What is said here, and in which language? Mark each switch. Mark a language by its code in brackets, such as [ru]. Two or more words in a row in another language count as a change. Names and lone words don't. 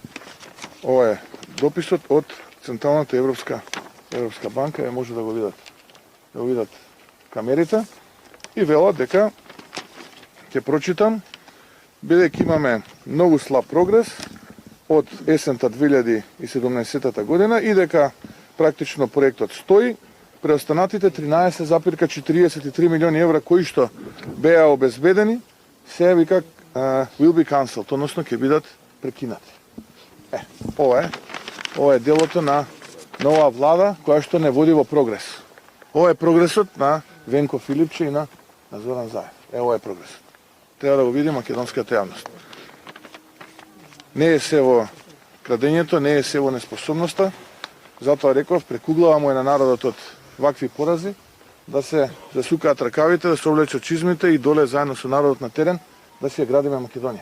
[mk] Ова е дописот од Централната Европска банка, може да го видат камерите, и велат дека, ќе прочитам, бидејќи имаме многу слаб прогрес од есента 2017 година и дека практично проектот стои, преостанатите 13,43 милиони евра кои што беа обезбедени, се вика [en] will be cancelled, [mk] односно ќе бидат прекинати. Ова е делото на нова влада која што не води во прогрес. Ова е прогресот на Венко Филипче и на Зоран Заев. Ова е прогресот. Треба да го види македонската јавност. Не е се во крадењето, не е се во неспособноста, затоа реков, прекуглавамо е на народот од вакви порази, да се засукаат ракавите, да се облечат чизмите и доле заедно со народот на терен да си ја градиме Македонија.